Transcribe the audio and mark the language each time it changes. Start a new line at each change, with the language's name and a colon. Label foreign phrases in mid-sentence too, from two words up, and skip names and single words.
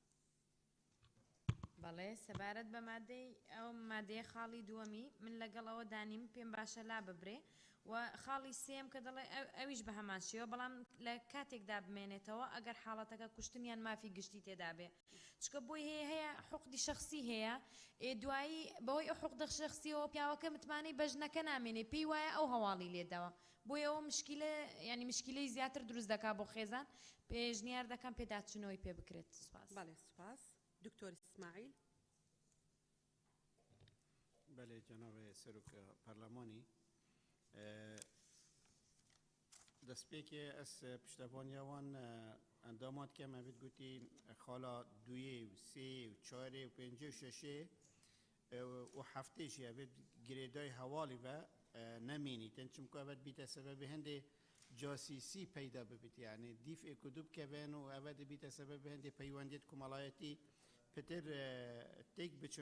Central Kurdish: بەڵێ سەبارەت بە مادەی ئەو مادەیە خاڵی دووەمی من لەگەڵ ئەوە دانیم پێم باشە لا ببرێ و خاڵی سێم کە دەڵێ ئەویش بە هەمان شێوە بەڵام لە کاتێکدا بمێنێتەوە ئەگەر حاڵەتەکە کوشتنیان مافی گشتی تێدا بێ چکە بۆی هەیە حقوقی شخصی هەیە دوایی بەهۆی ئەو حقوق شخصیەوە پیاوەکە متمانەی بەژنەکە نامێنێ پێی وایە ئەو هەواڵی لێداوە بۆی ئەوە مشکلە ینی مشکلەی زیاتر دروست دەکات بۆ خێزان پێشنیار دەکەم پێداچنەوەی پێ بکرێت سوپاس. بەڵێ سوپاس. دکتۆر ئیسماعیل.
Persian: بله جناب
Kurdish: سروک پارلمانی دەستپێکێ ئەس پشتەوانیاوان ئەندامات کەمە بێت گوتی خاڵا دوێ و سێ و چارێ و پێنجێ و شەشێ و هەفتێشی ئەبێت گرێدای هەواڵی بە نەمێنیتن چونکە ئەبێت بیتە سەبەبی هەندێ جاسیسی پەیدا ببیت یعنی دیف ئێکودوب کەبێن و ئەبێت بیتە سەبەبی هەندێ پەیوەندێت کۆمەڵایەتی پتر تێک بچن